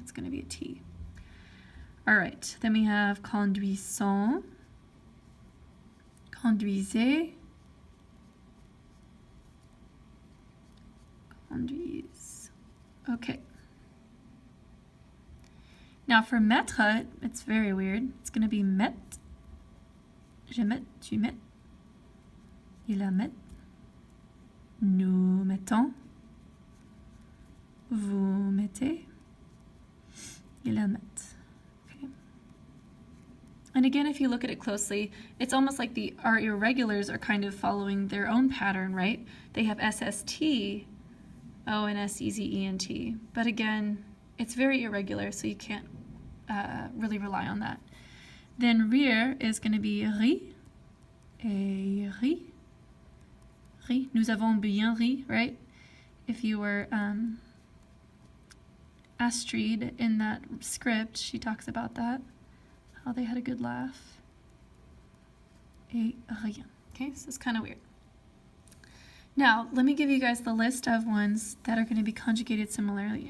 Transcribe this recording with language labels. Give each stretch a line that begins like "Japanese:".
English: It's going to be a T. All right. Then we have conduisant, conduisez, conduise. Okay. Now for mettre, it's very weird. It's going to be met,
French: je mets, tu mets. Il la met, nous mettons, vous mettez, il la met.
English: Okay. And again, if you look at it closely, it's almost like our irregulars are kind of following their own pattern, right? They have SST, ONS, ENT. But again, it's very irregular, so you can't really rely on that. Then rire is going to be ri, et ri.
French: Nous avons bien ri, right?
English: If you were Astrid in that script, she talks about that, how they had a good laugh. Et rien. Okay, so it's kind of weird. Now, let me give you guys the list of ones that are going to be conjugated similarly.